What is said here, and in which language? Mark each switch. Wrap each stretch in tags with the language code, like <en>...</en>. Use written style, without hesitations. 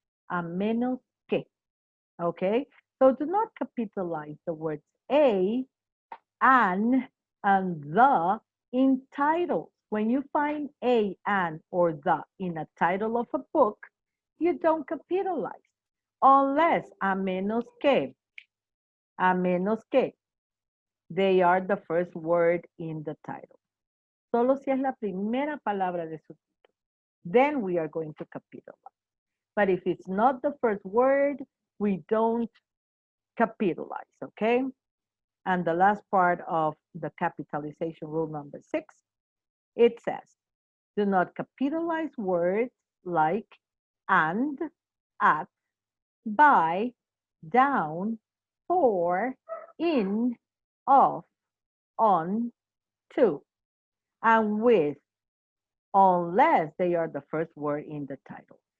<es>A menos que.</es> <en>Okay? So do not capitalize the words a, an, and the in titles. When you find a, an, or the in a title of a book, you don't capitalize. Unless,</en> <es>a menos que. A menos que.</es> <en>They are the first word in the title.</en> <es>Solo si es la primera palabra de su título.</es> <en>Then we are going to capitalize. But if it's not the first word, we don't capitalize, okay? And the last part of the capitalization rule number 6, it says, do not capitalize words like and, at, by, down, for, in, of, on, to, and with, unless they are the first word in the title.</en>